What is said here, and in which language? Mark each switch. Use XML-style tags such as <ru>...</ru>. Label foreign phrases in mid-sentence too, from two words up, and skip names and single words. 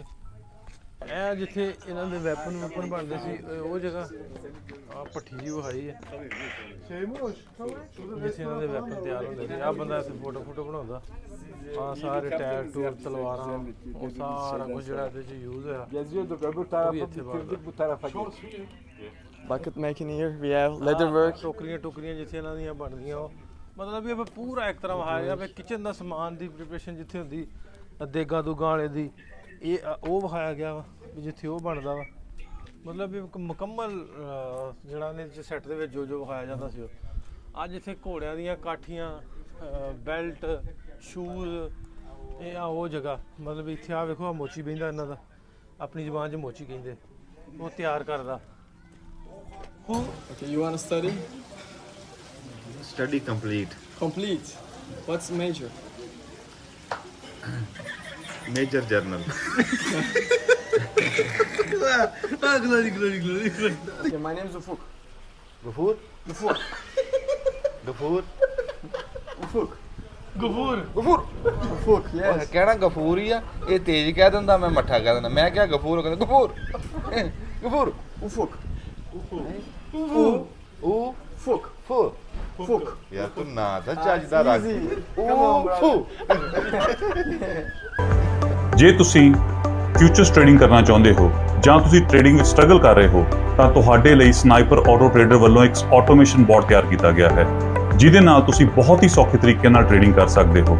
<pa>ਇਹ ਜਿੱਥੇ ਇਹਨਾਂ ਦੇ ਵੈਪਨ ਬਣਦੇ ਸੀ, ਉਹ ਜਗ੍ਹਾ ਆ ਭੱਠੀ ਜੀ ਵਿਖਾਈ ਹੈ, ਜਿੱਥੇ ਇਹਨਾਂ ਦੇ ਵੈਪਨ ਤਿਆਰ ਹੁੰਦੇ ਸੀ। ਆ ਬੰਦਾ ਇੱਥੇ ਫੋਟੋ ਬਣਾਉਂਦਾ। ਆ ਸਾਰੇ ਟਾਇਰ ਟੂਰ, ਤਲਵਾਰਾਂ, ਉਹ ਸਾਰਾ ਕੁਝ ਜਿਹੜਾ ਇਹਦੇ 'ਚ ਯੂਜ਼ ਹੋਇਆ।</pa> <en>Bucket making here. We have leather work.</en> <pa>ਟੋਕਰੀਆਂ ਜਿੱਥੇ ਇਹਨਾਂ ਦੀਆਂ ਬਣਦੀਆਂ, ਉਹ ਮਤਲਬ ਵੀ ਪੂਰਾ ਇੱਕ ਤਰ੍ਹਾਂ ਵਿਖਾਇਆ ਵੀ ਕਿਚਨ ਦਾ ਸਮਾਨ ਦੀ ਪ੍ਰੀਪਰੇਸ਼ਨ ਜਿੱਥੇ ਹੁੰਦੀ, ਦੇਗਾਂ ਦੂਗਾਂ ਵਾਲੇ ਦੀ, ਇਹ ਉਹ ਵਿਖਾਇਆ ਗਿਆ ਵਾ ਵੀ ਜਿੱਥੇ ਉਹ ਬਣਦਾ ਵਾ। ਮਤਲਬ ਵੀ ਇੱਕ ਮੁਕੰਮਲ ਜਿਹੜਾ ਨੇ ਸੈੱਟ ਦੇ ਵਿੱਚ ਜੋ ਵਿਖਾਇਆ ਜਾਂਦਾ ਸੀ ਉਹ। ਅੱਜ ਇੱਥੇ ਘੋੜਿਆਂ ਦੀਆਂ ਕਾਠੀਆਂ, ਬੈਲਟ, ਸ਼ੂਜ਼, ਇਹ ਆ ਉਹ ਜਗ੍ਹਾ। ਮਤਲਬ ਇੱਥੇ ਆ ਵੇਖੋ, ਆ ਮੋਚੀ ਬਹਿੰਦਾ ਇਹਨਾਂ ਦਾ, ਆਪਣੀ ਜ਼ੁਬਾਨ 'ਚ ਮੋਚੀ ਕਹਿੰਦੇ, ਉਹ ਤਿਆਰ ਕਰਦਾ।</pa> <en>Okay, you want to study? Study complete. Complete. What's major? Major journal. Okay, my name is Ufuk. Gafur? Ufuk. Gafur? Ufuk. ਗਫੂਰ Ufuk, yes.</en> <pa>ਕਹਿਣਾ ਗਫੂਰ ਹੀ ਆ, ਇਹ ਤੇਜ਼ ਕਹਿ ਦਿੰਦਾ, ਮੈਂ ਮੱਠਾ ਕਹਿ ਦਿੰਦਾ। ਮੈਂ ਕਿਹਾ ਗਫੂਰ, ਕਹਿੰਦਾ ਗਫੂਰ। ਗਫੂਰ।</pa> <en>Ufuk. Ufuk. Ufuk.</en> <pa>ਯਾਰ ਤੂੰ ਨਾ ਤਾਂ ਚੱਜ ਦਾ ਰੱਖ। ਜੇ ਤੁਸੀਂ</pa> <en>futures trading</en> <pa>ਕਰਨਾ ਚਾਹੁੰਦੇ ਹੋ ਜਾਂ ਤੁਸੀਂ ਟ੍ਰੇਡਿੰਗ ਵਿੱਚ ਸਟਰਗਲ ਕਰ ਰਹੇ ਹੋ ਤਾਂ ਤੁਹਾਡੇ ਲਈ ਸਨਾਈਪਰ ਆਟੋ ਟ੍ਰੇਡਰ ਵੱਲੋਂ ਇੱਕ</pa> <en>automation bot</en> <pa>ਤਿਆਰ ਕੀਤਾ ਗਿਆ ਹੈ, ਜਿਹਦੇ ਨਾਲ ਤੁਸੀਂ ਬਹੁਤ ਹੀ ਸੌਖੇ ਤਰੀਕੇ ਨਾਲ ਟ੍ਰੇਡਿੰਗ ਕਰ ਸਕਦੇ ਹੋ।</pa>